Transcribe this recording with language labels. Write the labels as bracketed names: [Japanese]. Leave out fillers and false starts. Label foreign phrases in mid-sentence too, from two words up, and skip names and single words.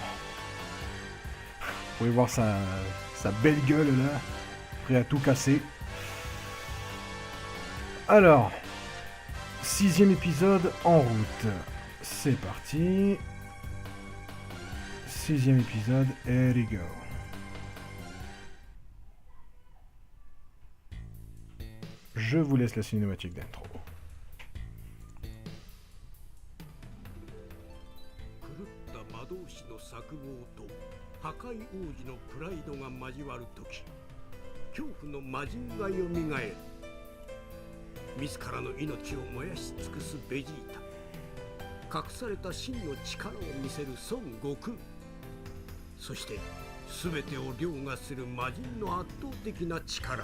[French] Vous pouvez voir sa belle gueule là, prêt à tout casser. Alors, 6e épisode en route. C'est parti. 6e épisode, [English] here we go. [French] Je vous laisse la cinématique d'intro. [Japanese] 自らの命を燃やし尽くすベジータ、隠された真の力を見せる孫悟空、そして全てを凌駕する魔人の圧倒的な力。